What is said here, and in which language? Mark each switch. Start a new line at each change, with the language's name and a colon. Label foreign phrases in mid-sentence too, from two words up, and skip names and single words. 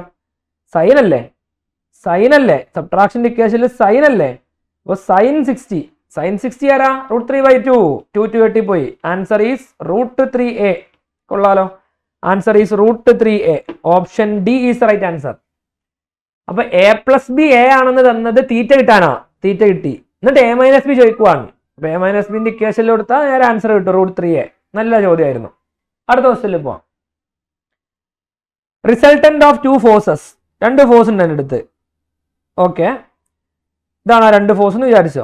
Malayalam: സൈൻ അല്ലേ, സബ്ട്രാക്ഷന്റെ ഇക്വേഷനിൽ സൈൻ അല്ലേ. അപ്പൊ sin 60 ആരാ √3/2. 2 വെട്ടിപ്പോയി.
English: answer is
Malayalam: √3a.
English: കൊള്ളാലോ, answer is √3a. option D is right answer.
Malayalam: അപ്പൊ a + b a ആണെന്ന് തന്നത് തീറ്റ കിട്ടാനാ, തീറ്റ കിട്ടി. എന്നിട്ട് a - b ചോദിക്കുവാണ്. അപ്പൊ a - bന്റെ ഇക്വേഷനിൽ കൊടുത്താൽ നേരെ ആൻസർ കിട്ടും √3a. നല്ല ചോദ്യമായിരുന്നു. അടുത്ത ക്വസ്റ്റ്യനിൽ പോവാം.
English: resultant of 2 forces,
Malayalam: രണ്ട് ഫോഴ്സ് ഉണ്ട് എൻ്റെ അടുത്ത്. ഓക്കെ, ഇതാണ് ആ രണ്ട് ഫോഴ്സ് എന്ന് വിചാരിച്ചോ.